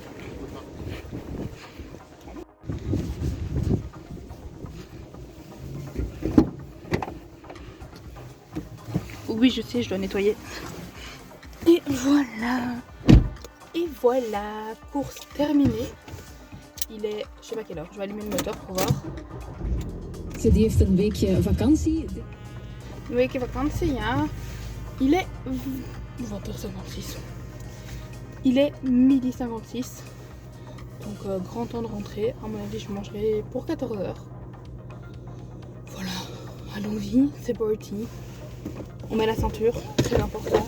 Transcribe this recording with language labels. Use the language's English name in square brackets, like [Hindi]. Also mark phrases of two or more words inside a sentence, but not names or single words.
[French] Oui, je sais, je dois nettoyer. Et voilà. Et voilà, course terminée. Il est, je sais pas quelle heure, je vais allumer le moteur pour voir. [Dutch] Die heeft een weekje vakantie. Een weekje vakantie, ja. [French] Il est 20h56. Il est 12h56. Donc grand temps de rentrer. À mon avis, je mangerai pour 14h. Voilà, allons-y, c'est parti. On met la ceinture, très important.